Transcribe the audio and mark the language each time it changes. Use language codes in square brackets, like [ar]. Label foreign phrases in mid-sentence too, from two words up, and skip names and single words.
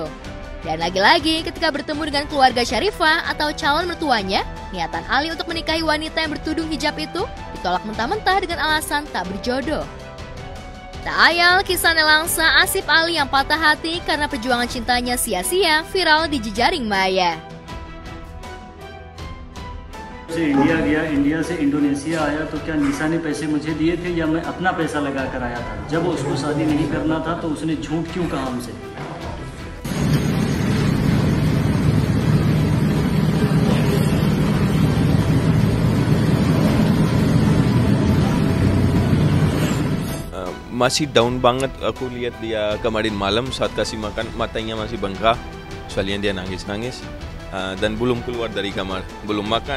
[id] Dan lagi-lagi ketika bertemu dengan keluarga Syarifah atau calon mertuanya, niatan Ali untuk menikahi wanita yang bertudung hijab itu ditolak mentah-mentah dengan alasan tak berjodoh. Tak ayal kisah nelangsa Asif Ali yang patah hati karena perjuangan cintanya sia-sia viral di jejaring maya. [hi] से इंडिया गया, इंडिया से इंडोनेशिया आया तो क्या निशा ने पैसे मुझे दिए थे या मैं अपना पैसा लगा कर आया था? जब उसको शादी नहीं करना था तो उसने झूठ क्यों कहा हमसे? [id] Masih down banget aku lihat dia kemarin malam saat kasih makan, matanya masih bengkak, soalnya dia nangis-nangis dan belum keluar dari kamar, belum makan.